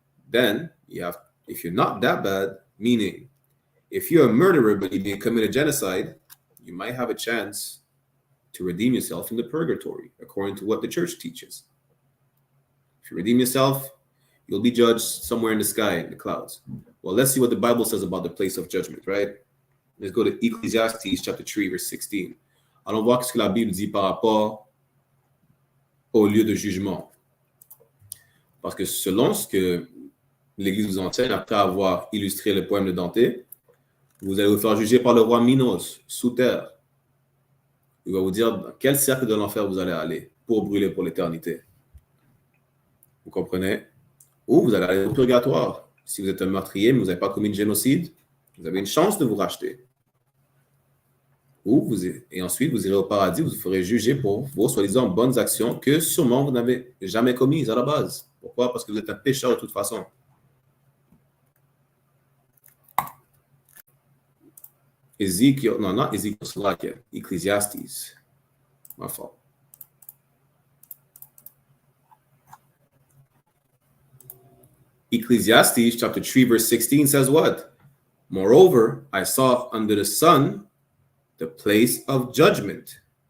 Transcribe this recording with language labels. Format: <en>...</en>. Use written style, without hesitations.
<en>Then you have, if you're not that bad, meaning if you're a murderer but you didn't commit a genocide, you might have a chance to redeem yourself in the purgatory, according to what the church teaches. If you redeem yourself, you'll be judged somewhere in the sky, in the clouds. Well, let's see what the Bible says about the place of judgment, right? Let's go to Ecclesiastes chapter 3, verse 16.</en> <fr>Allons voir ce que la Bible dit par rapport au lieu de jugement. Parce que selon ce que l'Église vous enseigne, après avoir illustré le poème de Dante, vous allez vous faire juger par le roi Minos, sous terre. Il va vous dire dans quel cercle de l'enfer vous allez aller pour brûler pour l'éternité. Vous comprenez? Ou vous allez aller au purgatoire. Si vous êtes un meurtrier, mais vous n'avez pas commis de génocide, vous avez une chance de vous racheter. Et ensuite, vous irez au paradis, vous ferez juger pour vos soi-disant bonnes actions que sûrement vous n'avez jamais commises à la base. Pourquoi? Parce que vous êtes un pécheur de toute façon.</fr> <en>Ezekiel, non, not Ezekiel, it's like it. Ecclesiastes. My fault. Ecclesiastes chapter 3 verse 16 says what? Moreover, I saw under the sun the place of judgment.</en>